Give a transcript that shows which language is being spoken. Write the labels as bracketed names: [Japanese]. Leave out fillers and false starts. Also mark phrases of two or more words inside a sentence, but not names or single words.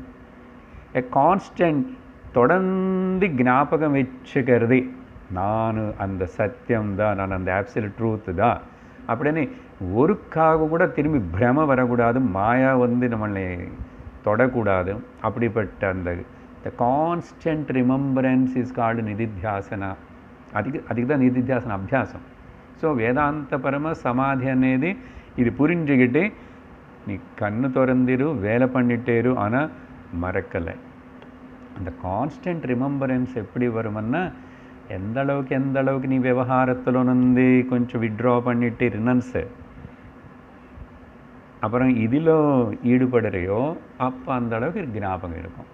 [English] a constant, [Tamil] தொடர்ந்து ஞாபகம் வச்சுக்கிறது, நான் அந்த சத்தியம் தான், நான் அந்த [English] absolute truth [Tamil] தான் அப்படின்னு. ஒருக்காக கூட திரும்பி பிரம வரக்கூடாது, மாயா வந்து நம்மளை தொடக்கூடாது. அப்படிப்பட்ட அந்த [English] constant remembrance is called నిధిధ్యాసన. [Tamil] அதுக்கு தான் [Telugu] నిధిధ్యాసన అభ్యాసం. [Tamil] ஸோ வேதாந்த பரம சமாதி అనేది இது புரிஞ்சுக்கிட்டு நீ கண்ணு திறந்திரு, வேலை பண்ணிட்டேரு, ஆனால் மறக்கலை. அந்த [English] constant remembrance [Tamil] எப்படி வருமன்னா, எந்த அளவுக்கு நீ விவகாரத்தில் வந்து கொஞ்சம் வித்ட்ரா பண்ணிட்டு ரினன்ஸு, அப்புறம் இதில் ஈடுபடுறையோ, அப்போ அந்த அளவுக்கு ஞாபகம் இருக்கும்.